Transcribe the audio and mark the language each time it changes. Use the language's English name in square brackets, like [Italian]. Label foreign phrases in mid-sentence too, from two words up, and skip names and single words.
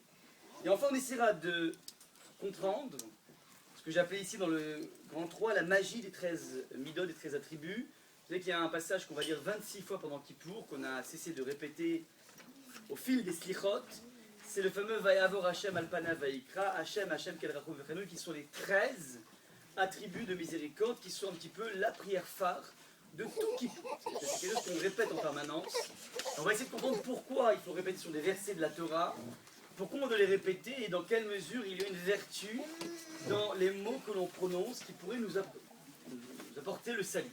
[French] Et enfin on essaiera de comprendre ce que j'ai appelé ici dans le grand 3 la magie des 13 midot, des 13 attributs. Vous savez qu'il y a un passage qu'on va dire 26 fois pendant Kippour, qu'on a cessé de répéter au fil des slichot. C'est le fameux [Hebrew] ויעבור השם על פניו ויקרא השם השם קל רחום וחנון, [French] qui sont les 13 attributs de miséricorde, qui sont un petit peu la prière phare de tout Kippour. C'est quelque chose qu'on répète en permanence. On va essayer de comprendre pourquoi il faut répéter sur des versets de la Torah, pourquoi on doit les répéter et dans quelle mesure il y a une vertu dans les mots que l'on prononce qui pourraient nous apporter le salut.